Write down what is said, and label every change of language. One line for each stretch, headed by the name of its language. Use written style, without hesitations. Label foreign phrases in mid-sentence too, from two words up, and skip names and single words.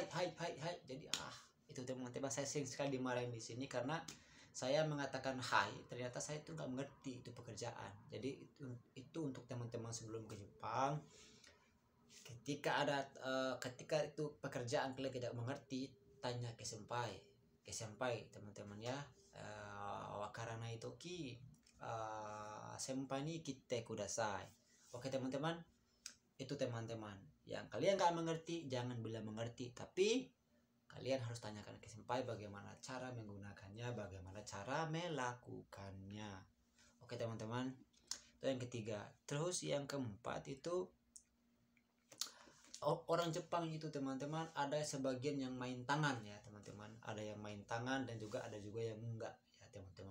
Indonesian: Jadi itu teman-teman, saya sering sekali dimarahin di sini karena saya mengatakan hai, ternyata saya itu nggak mengerti itu pekerjaan. Jadi itu untuk teman-teman sebelum ke Jepang, ketika itu pekerjaan kalian tidak mengerti, tanya ke senpai teman-teman ya.
Japanese: 分からない時先輩にきてください.
Indonesian: Oke teman-teman, itu teman-teman yang kalian nggak mengerti jangan bilang mengerti, tapi kalian harus tanyakan ke senpai bagaimana cara menggunakannya, bagaimana cara melakukannya. Oke teman-teman, itu yang ketiga. Terus yang keempat itu orang Jepang itu teman-teman, ada sebagian yang main tangan ya teman-teman, ada yang main tangan dan juga ada juga yang enggak ya teman-teman.